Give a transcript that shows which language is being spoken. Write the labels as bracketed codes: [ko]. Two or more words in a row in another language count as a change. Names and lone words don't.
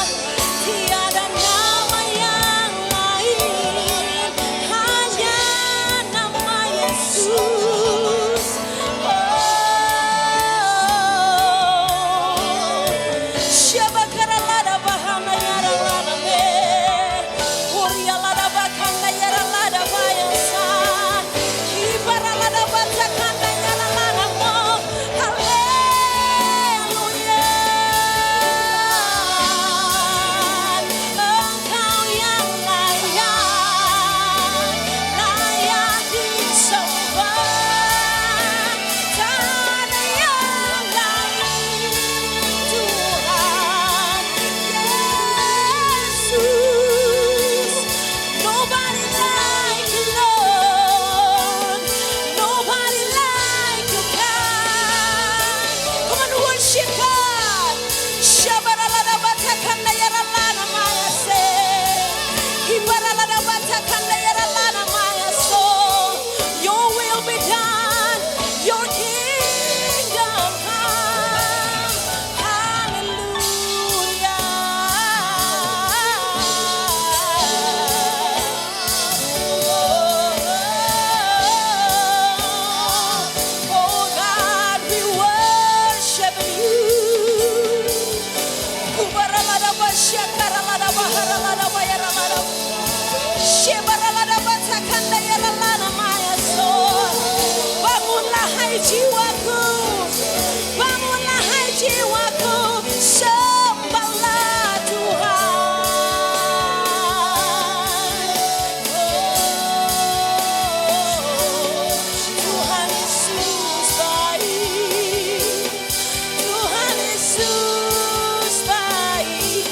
[id] Tiada nama yang lain, hanya nama Yesus. Shabakaralada bahana yara lada me, Urialada bakanda yara lada bayasa, Ibaralada batakanda yara lada mo. Haleluya. Engkau yang layak disembah. Tak ada yang lain, Tuhan Yesus. [en] Nobody like you, Lord. Nobody like you, God. Come on, worship God. Shabaralada batakanda yaralana mayase. Ibaralada batakanda yaralana mayaso. Your will be done. Your kingdom come. Hallelujah. Oh God, we worship you. Kubaralada bashakaralada baharalada bayaralada. Shebaralada batakanda yaralana mayaso. [id] Bangunlah hai jiwaku, bangunlah hai jiwaku, sembahlah Tuhan. Tuhan Yesus baik, Tuhan Yesus baik.